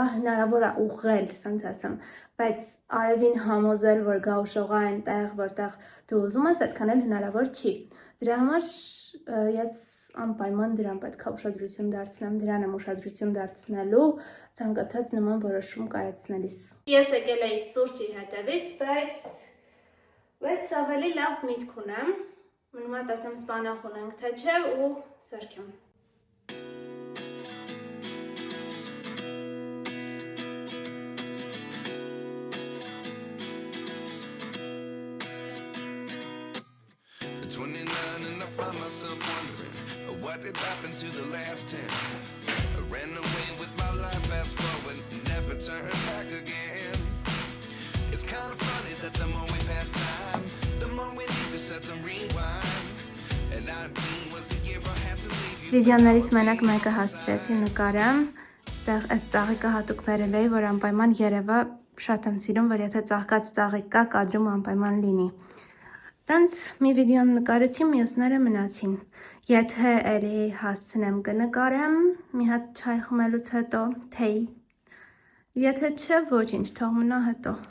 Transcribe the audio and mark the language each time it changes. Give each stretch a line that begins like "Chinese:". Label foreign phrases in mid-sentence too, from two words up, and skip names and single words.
Armenian: հնարավոր է ուղղել, ասենց ասեմ, բայց արևին համոզել, որ գա ուշողա այնտեղ, որտեղ դու ուզում ես, այդքան էլ հնարավոր չի։ Դրա համար ես անպայման դրան պետք է ուշադրություն դարձնեմ, դրան եմ ուշադրություն դարձնելու ցանկացած նման որոշում կայացնելիս։ Ես եկել էի սուրճի հետևից, բայց ավելի լավ միտք ունեմ, մնում է տեսնեմ սպանախ ունենք, թե չէ ու սարքեմ։
English: Myself wondering what did happen to the last 10. I ran away with my life, fast forward, never turn back again. It's kind of funny that the more we pass time, the more we need to set them rewind. And 19 was the year I had to leave you.
Armenian: Վիդեոներից մենակ մեկը հասցրեցի նկարեմ, այստեղ այս ծաղիկը հատուկ վերել էի, որ անպայման երևա, շատ եմ սիրում, որ եթե ծաղկած ծաղիկ կա, կադրում անպայման լինի։ Տենց մի վիդեոն նկարեցի, մյուսները մնացին։ Եթե էլի հասցնեմ կնկարեմ, մի հատ չայ խմելուց հետո, թեյ։ Եթե չէ, ոչինչ, թող մնա հետո։